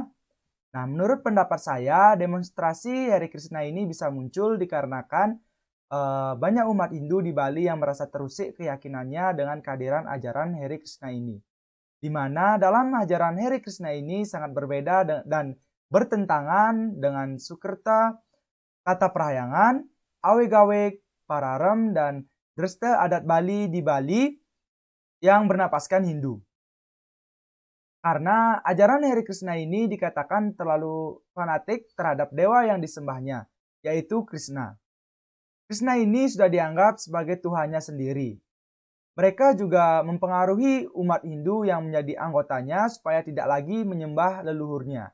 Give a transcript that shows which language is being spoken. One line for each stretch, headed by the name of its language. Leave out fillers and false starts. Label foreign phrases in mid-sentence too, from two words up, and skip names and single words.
Indonesian: Nah, menurut pendapat saya, demonstrasi Hare Krishna ini bisa muncul dikarenakan banyak umat Hindu di Bali yang merasa terusik keyakinannya dengan kehadiran ajaran Hare Krishna ini. Di mana dalam ajaran Hare Krishna ini sangat berbeda dan bertentangan dengan Sukerta, Tata Prahyangan, Aweg-aweg, Pararem, dan Dresta adat Bali di Bali yang bernapaskan Hindu. Karena ajaran Hare Krishna ini dikatakan terlalu fanatik terhadap dewa yang disembahnya, yaitu Krishna. Krishna ini sudah dianggap sebagai Tuhannya sendiri. Mereka juga mempengaruhi umat Hindu yang menjadi anggotanya supaya tidak lagi menyembah leluhurnya.